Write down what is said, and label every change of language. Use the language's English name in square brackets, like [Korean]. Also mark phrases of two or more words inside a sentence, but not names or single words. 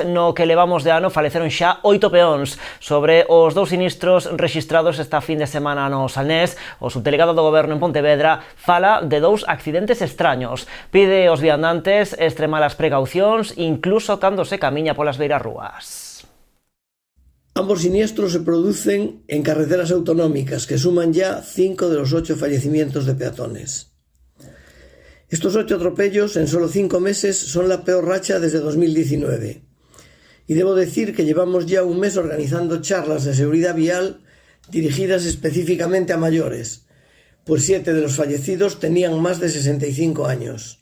[Galician] No que levamos de ano faleceron xa 8 peóns. Sobre os 2 sinistros rexistrados esta fin de semana no Salnés, o subdelegado do Goberno en Pontevedra fala de 2 accidentes extraños. Pide aos viandantes extremar as precaucións incluso cando se camiña polas beirarrúas. [Spanish] Ambos siniestros se producen en carreteras autonómicas que suman ya 5 de los 8 fallecimientos de peatones. Estos 8 atropellos en solo 5 meses son la peor racha desde 2019. Y debo decir que llevamos ya un mes organizando charlas de seguridad vial dirigidas específicamente a mayores, pues 7 de los fallecidos tenían más de 65 años.